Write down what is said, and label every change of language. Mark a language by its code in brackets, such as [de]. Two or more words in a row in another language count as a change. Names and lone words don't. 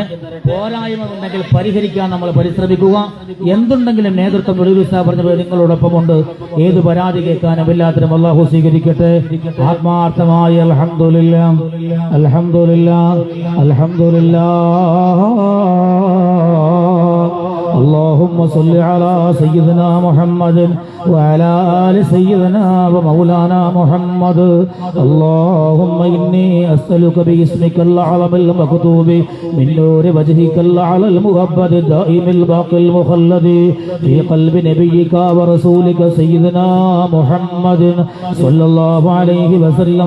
[ml] പോരായ്മ ഉണ്ടെങ്കിൽ പരിഹരിക്കാൻ നമ്മൾ പരിശ്രമിക്കുക. എന്തുണ്ടെങ്കിലും നേതൃത്വം പറഞ്ഞ നിങ്ങളോടൊപ്പമുണ്ട്. ഏത് പരാതി കേൾക്കാനും എല്ലാത്തിനും അള്ളാഹു സ്വീകരിക്കട്ടെ. [ar] ആത്മാർത്ഥമായി الحمد لله الحمد لله الحمد لله. اللهم صل على سيدنا محمد وعلى آل سيدنا ومولانا محمد. اللهم إني أسألك باسمك الأعظم المكتوب من نور وجهك الأعلى المؤبد الدائم الباقي المخلد في قلب نبيك ورسولك سيدنا محمد صلى الله عليه وسلم.